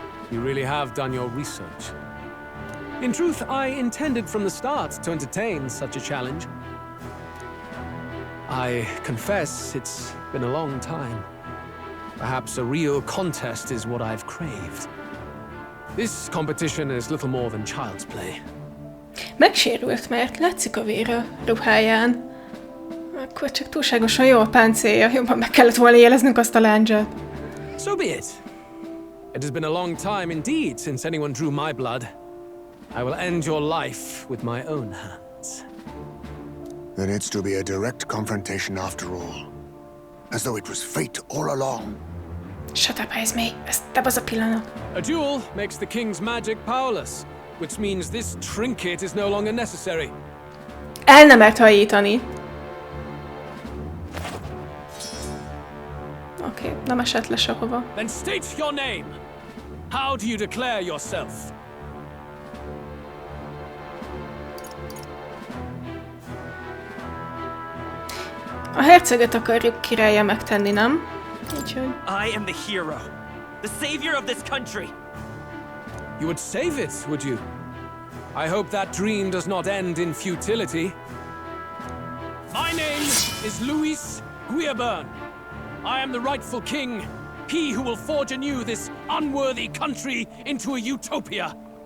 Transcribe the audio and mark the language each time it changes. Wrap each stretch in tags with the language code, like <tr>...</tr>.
<en>You really have done your research. In truth, I intended from the start to entertain such a challenge. I confess it's been a long time. Perhaps a real contest is what I've craved. This competition is little more than child's play.</en> <hu>Megsérült, mert látszik a vér a ruháján. Akkor csak túlságosan jó a páncélja. Jobban meg kellett volna éleznünk azt a lándzsát.</hu> <en>So be it. It has been a long time indeed since anyone drew my blood. I will end your life with my own hands. There needs to be a direct confrontation after all. As though it was fate all along. Shut up,</en> <hu>Heizmé. Ez nem az a pillanat.</hu> <en>A duel makes the king's magic powerless, which means this trinket is no longer necessary.</en> <hu>El nem mert hajítani. Oké, nem esett le sehova.</hu> <en>Then state your name. How do you declare yourself?</en> <hu>A herceget akarjuk királlyá megtenni, nem? Úgyhogy...</hu> <en>I am the hero, the savior of this country. You would save it, would you? I hope that dream does not end in futility. My name is Louis Guillerburn. I am the rightful king, he who will forge anew this unworthy country into a utopia.</en>